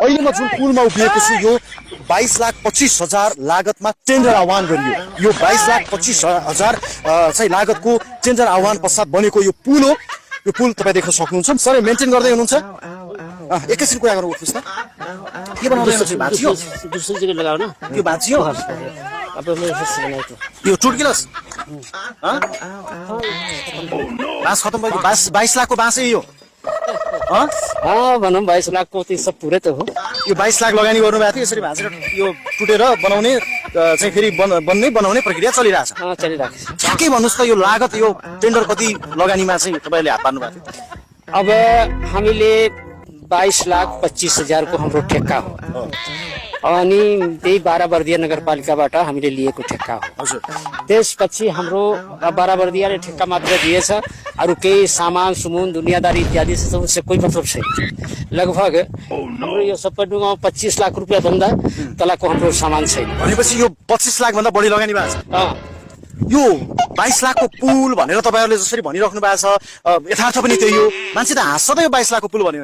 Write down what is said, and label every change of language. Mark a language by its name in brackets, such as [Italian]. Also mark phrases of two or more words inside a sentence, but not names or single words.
[Nepali] अहिले म जुन पुलमा उभिएको छु यो 22,25,000 लागतमा टेन्डर आह्वान गरियो। यो 22,25,000 चाहिँ लागतको टेन्डर आह्वान पश्चात बनेको यो पुल हो। यो पुल तपाईँ देख्न सक्नुहुन्छ। सर मेन्टेन गर्दै हुनुहुन्छ? एकैछिन कुरा गरौँ उठ्नुहोस् त। के बनाउँदै हुनुहुन्छ? भाँचियो? [Hindi] दूसरी जगह लगाओ ना। [Nepali] यो भाँचियो? [Hindi] अब मैं फिर बनाई तो [Nepali] यो टुटगिलस? बाँस खतम भयो। 22 लाखको बाँसै यो? [Hindi] हाँ भनौँ 22 लाख को तो सब पूरे तो हो। [Nepali] यो 22 लाख लगानी गर्नुभएको थियो। यसरी भाँचेर यो टुटेर बनाउने चाहिँ फेरि बनाउने प्रक्रिया चलिरहेछ। हाँ चलिरहेको छ। ठ्याक्कै भन्नुहोस् त यो लागत यो टेन्डर कति लगानीमा चाहिँ तपाईँले हात पार्नु भएको थियो? अब हामीले 22,25,000 को हाम्रो ठेक्का हो अनि त्यही 12 बर्दिया नगरपालिकाबाट हामीले लिएको ठेक्का हो। हजुर। त्यसपछि हाम्रो 12 बर्दियाले ठेक्का मात्र दिएछ, अरू केही सामान सुमुन दुनियादारी इत्यादि [Hindi] से उससे कोही मतलब [Nepali] छैन। लगभग हाम्रो यो सबै डुङ्गामा 25 लाख रुपियाँ भन्दा तलको हाम्रो सामान छैन। भनेपछि यो 25 लाख भन्दा बढी लगानी भएको छ। यो 22 लाखको पुल भनेर तपाईँहरूले जसरी भनिराख्नु भएको छ यथार्थ पनि त्यही हो। मान्छे त हाँस्छ त यो 22 लाखको पुल भन्यो भने।